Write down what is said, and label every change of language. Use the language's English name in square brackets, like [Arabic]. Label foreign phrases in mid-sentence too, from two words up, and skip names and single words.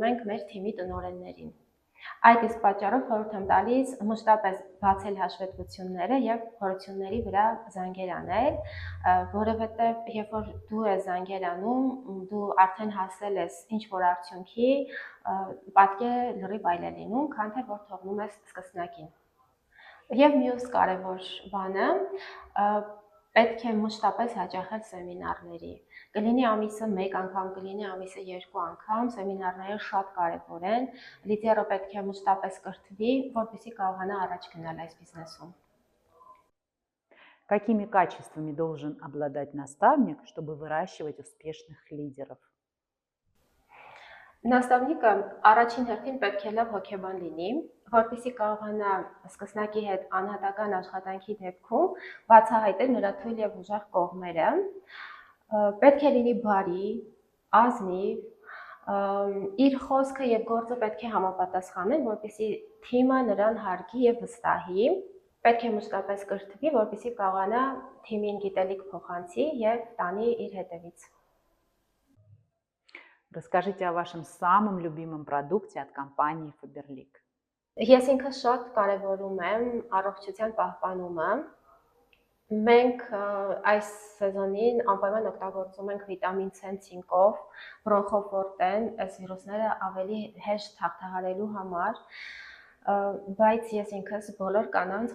[Armenian] ենք մեր թիմի տնօրեններին։ Այդ իսկ պատճառով խորհուրդ եմ տալիս մշտապես բացել հաշվետվությունները եւ խորությունների վրա զանգեր անել, որովհետեւ երբ որ դու ես զանգեր անում, դու արդեն հասել ես ինչ որ արդյունքի, պատկե լրիվ այլ է լինում, քան թե որ թողնում ես սկսնակին։ Եվ մյուս կարևոր բանը պետք է մշտապես հաճախել սեմինարների։ Կլինի ամիսը 1 անգամ, կլինի ամիսը 2 անգամ, սեմինարները շատ կարևոր են, լիդերը պետք է մշտապես կրթվի, որպեսզի կարողանա առաջ գնալ այս բիզնեսում։ [Russian] Какими качествами должен обладать наставник, чтобы выращивать успешных лидеров? [Armenian] Նաստավնիկը առաջին հերթին պետք է լավ հոգեբան լինի, որպեսզի կարողանա սկսնակի հետ անհատական աշխատանքի դեպքում բացահայտել նրա թույլ եւ ուժեղ կողմերը, պետք է լինի բարի, ազնիվ, իր խոսքը եւ գործը պետք է համապատասխանեն, որպեսզի թիմը նրան հարգի եւ վստահի, պետք է մշտապես կրթվի, որպեսզի կարողանա թիմին գիտելիք փոխանցի եւ տանի իր հետևից։ [Russian] Расскажите о вашем самом любимом продукте от компании Faberlic. [Armenian] Ես ինքս շատ կարևորում եմ առողջության պահպանումը։ Մենք այս սեզոնին անպայման օգտագործում ենք վիտամին C ցինկով, բրոնխոֆորտեն, այս վիրուսները ավելի հեշտ հաղթահարելու համար, բայց ես ինքս բոլոր կանանց